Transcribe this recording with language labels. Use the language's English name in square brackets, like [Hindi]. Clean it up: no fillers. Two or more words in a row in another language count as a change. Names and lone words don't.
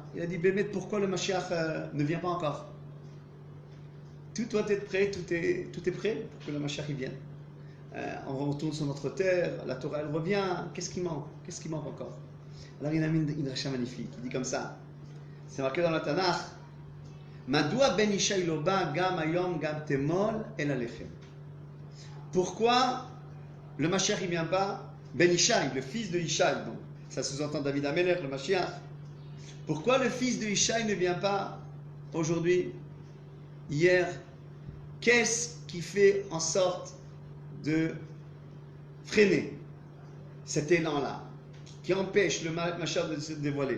[French] Il a dit, Bémet, pourquoi le Mashiach ne vient pas encore? Tout doit être prêt, tout est prêt pour que le Mashiach y vienne. On retourne sur notre terre, la Torah elle revient, qu'est-ce qui manque encore? Alors il a mis une dracha magnifique, il dit comme ça, c'est marqué dans la Tanakh, [Hebrew] מדוע בן ישי לא בא גם היום גם תמול אל הלחם. [French] Pourquoi le Mashiach il vient pas? Ben Ishaï, le fils de Ishaï, donc ça sous-entend [Hebrew] דוד המלך, [French] le Mashiach. Pourquoi le fils de Ishaï ne vient pas aujourd'hui, hier? Qu'est-ce qui fait en sorte de freiner cet élan-là, qui empêche le Mashiach de se dévoiler?